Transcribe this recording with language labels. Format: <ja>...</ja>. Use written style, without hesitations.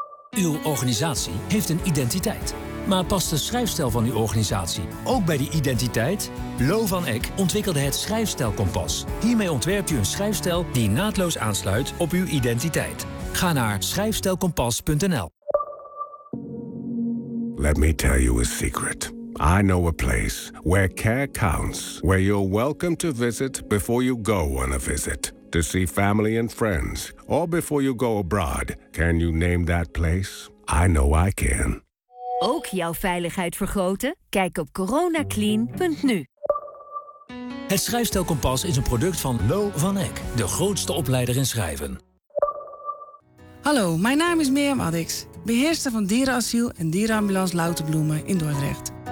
<nl>Uw organisatie heeft een identiteit. Maar past de schrijfstijl van uw organisatie ook bij die identiteit? Lo van Eck ontwikkelde het Schrijfstijlkompas. Hiermee ontwerpt u een schrijfstijl die naadloos aansluit op uw identiteit. Ga naar schrijfstijlkompas.nl.</nl> <en>Let me tell you a secret. I know a place where care counts. Where you're welcome to visit before you go on a visit. To see family and friends. Or before you go abroad. Can you name that place? I know I can.</en> <nl>Ook jouw veiligheid vergroten? Kijk op coronaclean.nu. Het Schrijfstijlkompas is een product van Lo van Eck. De grootste opleider in schrijven. Hallo, mijn naam is Mirjam Addix. Beheerster van Dierenasiel en Dierenambulance Louterbloemen in Dordrecht.</nl>